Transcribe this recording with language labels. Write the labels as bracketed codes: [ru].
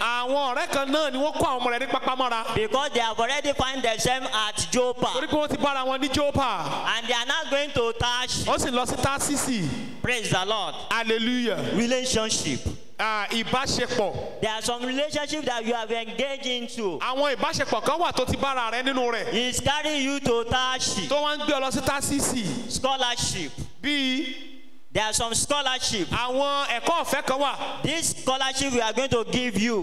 [yo] Àwọn ọ̀rẹ́ kan náà ni wọ́n kó àwọn ọmọ rẹ̀ ní pápámọ́ra. [en] because they have already found themselves at [yo] Torí [en] Joppa [yo] pé wọ́n ti bára wọn ní Jópa. [en] and they are now going to Tarshish. [yo] Ó sì lọ sí Tásísì. [en] Praise the Lord. Hallelujah. Relationship. [yo] ìbáṣepọ̀. [en] There are some relationships that you have engaged into. [yo] Àwọn ìbáṣepọ̀ kan wà tó ti bára rẹ nínú rẹ̀. [en] He's carrying you to Tarshi. [yo] tó wá ń gbé ọ lọ sí Tásísì. [en] Scholarship. [yo] Bíi [en] There are some scholarship. [yo] àwọn ẹ̀kọ́ ọ̀fẹ́ kan wà. [en] This scholarship we are going to give you.